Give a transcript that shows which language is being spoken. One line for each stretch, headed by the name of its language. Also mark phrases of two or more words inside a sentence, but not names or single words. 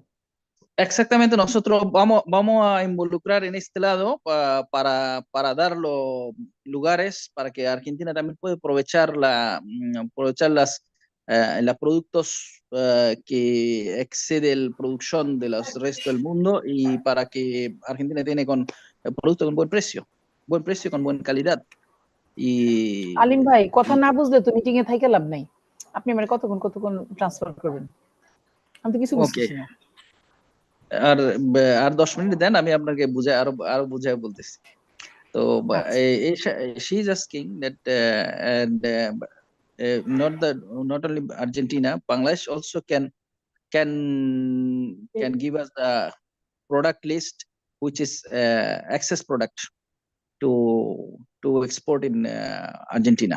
Spanish: Exactamente, nosotros vamos a involucrar en este lado para dar los lugares para que Argentina también pueda aprovechar los productos que excede la producción de los restos del mundo, y para que Argentina tiene productos con buen precio con buena calidad. Y
Bangla: আলিম ভাই, কথা না বুঝলে তো মিটিং এ থেকে লাভ নাই। আপনি আমারে কতক্ষণ ট্রান্সফার করবেন, আমি তো কিছু বুঝতেছি না। আর 10 মিনিট দেন, আমি আপনাকে আরো বুঝায় বলতেছি।
English: তো she is asking that not only Argentina, Bangladesh also can give us the product list which is access product to export in Argentina.